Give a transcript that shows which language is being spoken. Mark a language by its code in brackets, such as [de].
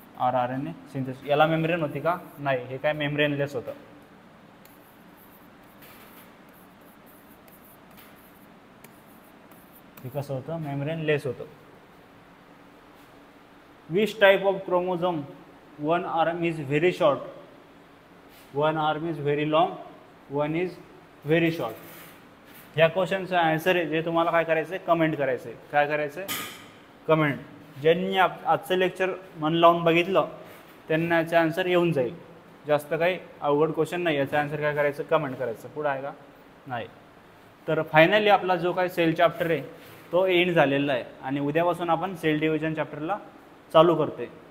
[mr] rRNA synthesis. याला membrane होती का, नाही, हे काय मेम्ब्रेनलेस होतं. हे कसं होतं, मेम्ब्रेनलेस होतं. [en] Which type of chromosome, one arm is very short, one arm is very long, one is very short. [mr] ह्या क्वेश्चनचा आन्सर आहे जे तुम्हाला काय करायचं आहे, कमेंट करायचं आहे. काय करायचं आहे, कमेंट. ज्यांनी आजचं लेक्चर मन लावून बघितलं त्यांना याचा आन्सर येऊन जाईल. जास्त काही अवघड क्वेश्चन नाही. याचा आन्सर काय करायचं, कमेंट करायचं. पुढं आहे का, नाही. तर फायनली आपला जो काही सेल चॅप्टर आहे तो एंड झालेला आहे आणि उद्यापासून आपण सेल डिव्हिजन चॅप्टरला चालू करते.